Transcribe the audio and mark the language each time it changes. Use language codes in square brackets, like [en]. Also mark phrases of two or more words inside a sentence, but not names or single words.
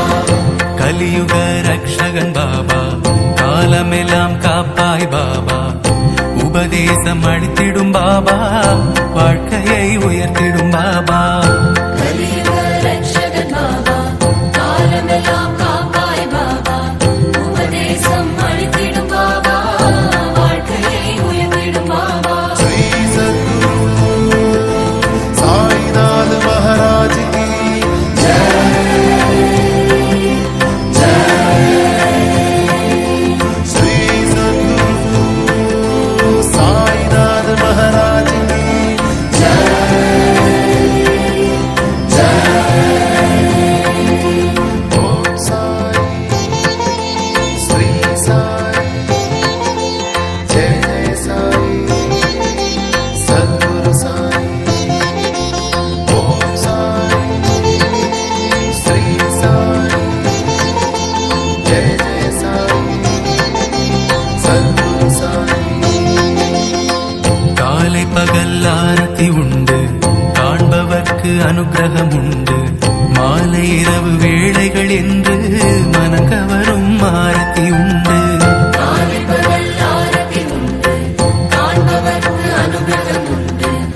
[ta] கலியுக ரக்ஷகன் பாபா காலமெல்லாம் காப்பாய் பாபா உபதேசம் அளித்திடும் பாபா வாழ்க்கையை உயர்த்திடும் பாபா கலியுக ரட்சகன் பாபா காலமெல்லாம் காப்பாய் பாபா உபதேசம் அளித்திடும் பாபா வாழ்க்கையை உயர்த்திடும் பாபா [hi] श्री सद्गुरु साईनाथ महाराज की श्री सद्गुरु साईनाथ महाराज की ओम साई श्री साई जय जय साई सद्गुरु साई ओम साई श्री साई जय जय साई सद्गुरु साई [ta] காலை பகல் ஆரத்தி உண்டு காண்பவர்க்கு அனுக்கிரகம் உண்டு மாலை இரவு வேளைகள் என்று மனங்கவரும் ஆரத்தி உண்டு காலை பகல் ஆரத்தி உண்டு காண்பவர்க்கு அனுகிரகம் உண்டு